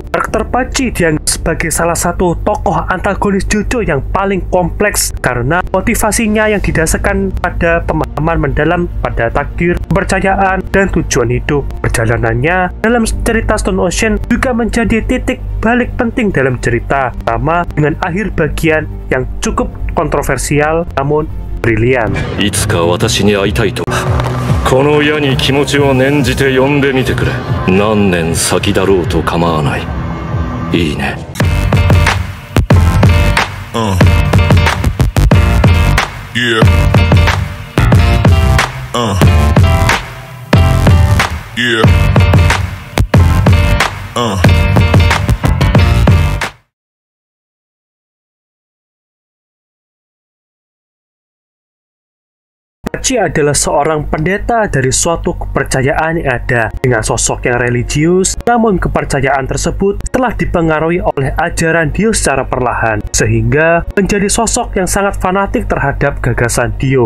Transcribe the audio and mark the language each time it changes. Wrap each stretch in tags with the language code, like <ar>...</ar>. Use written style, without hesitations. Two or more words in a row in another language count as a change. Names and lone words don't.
<id>Karakter Pacci dianggap sebagai salah satu tokoh antagonis JoJo yang paling kompleks karena motivasinya yang didasarkan pada pemahaman mendalam pada takdir, kepercayaan, dan tujuan hidup. Perjalanannya dalam cerita Stone Ocean juga menjadi titik balik penting dalam cerita, sama dengan akhir bagian yang cukup kontroversial namun brilian.</id> <ja>いつか私に会いたいと、この矢に気持ちを念じて呼んでみてくれ。何年先だろうと構わない。いいね。 Yeah. Yeah.</ja> <id>Pacci adalah seorang pendeta dari suatu kepercayaan yang ada dengan sosok yang religius, namun kepercayaan tersebut telah dipengaruhi oleh ajaran Dio secara perlahan, sehingga menjadi sosok yang sangat fanatik terhadap gagasan Dio.</id>